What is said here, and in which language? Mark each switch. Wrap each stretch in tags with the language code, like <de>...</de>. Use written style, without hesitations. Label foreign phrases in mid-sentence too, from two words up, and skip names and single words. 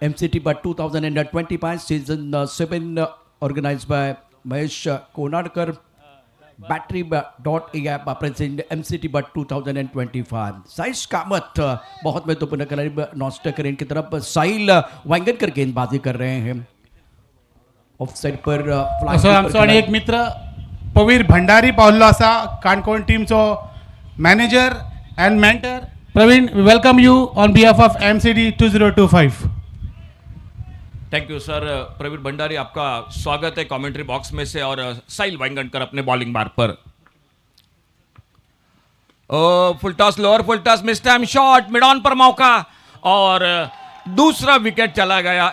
<en>MCT 2025 season 7 organised by Mahesh Konadkar, battery.ai present MCT 2025.</en> <hi>साइज कामत बहुत महत्वपूर्ण खिलाड़ी</hi> <en>non striker</en> <hi>इनकी तरफ साहिल वांगनकर गेंदबाजी कर रहे हैं।</hi> <en>off side</en> <hi>पर</hi> <kok>आमचो आनी एक मित्र पवीर भंडारी पावल्लो आसा, काणकोण टीमचो</kok> <en>manager and mentor.</en> <kok>प्रवीण,</kok> <en>welcome you on behalf of MCD 2025. thank you sir.</en> <hi>प्रवीण भंडारी, आपका स्वागत है</hi> <en>commentary box</en> <hi>में से। और साहिल वांगनकर अपने बॉलिंग मार्ग पर।</hi> <en>full toss, lower full toss, mistimed shot, mid on</en> <hi>पर मौका और दूसरा विकेट चला गया।</hi>